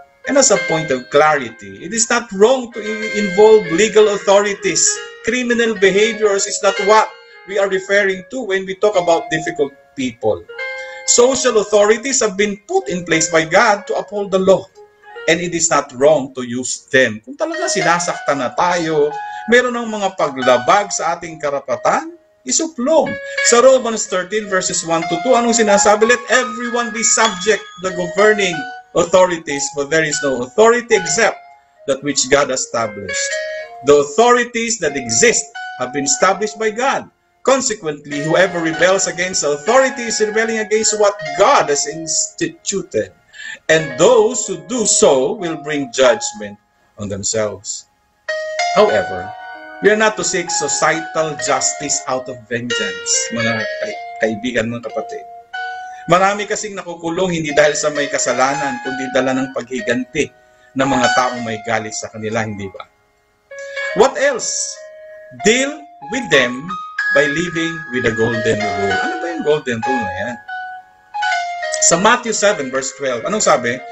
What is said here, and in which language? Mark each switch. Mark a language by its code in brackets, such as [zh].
[en] And as a point of clarity, it is not wrong to involve legal authorities. Criminal behaviors is not what we are referring to when we talk about difficult people. Social authorities have been put in place by God to uphold the law. And it is not wrong to use them. [tl] Kung talaga sinasaktan na tayo, meron ng mga paglabag sa ating karapatan, isuplong. Sa Romans 13 verses 1 to 2, anong sinasabi? [en] Let everyone be subject to the governing authorities, for there is no authority except that which God established. The authorities that exist have been established by God. Consequently, whoever rebels against the authority is rebelling against what God has instituted. And those who do so will bring judgment on themselves. However, we are not to seek societal justice out of vengeance, [tl] mga kaibigan, mga kapatid. Marami kasing nakukulong hindi dahil sa may kasalanan, kundi dala ng paghiganti ng mga taong may galit sa kanila, hindi ba? [en] What else? Deal with them by living with the golden rule. [tl] Ano ba yung golden rule na yan? Sa Matthew 7 verse 12, anong sabi?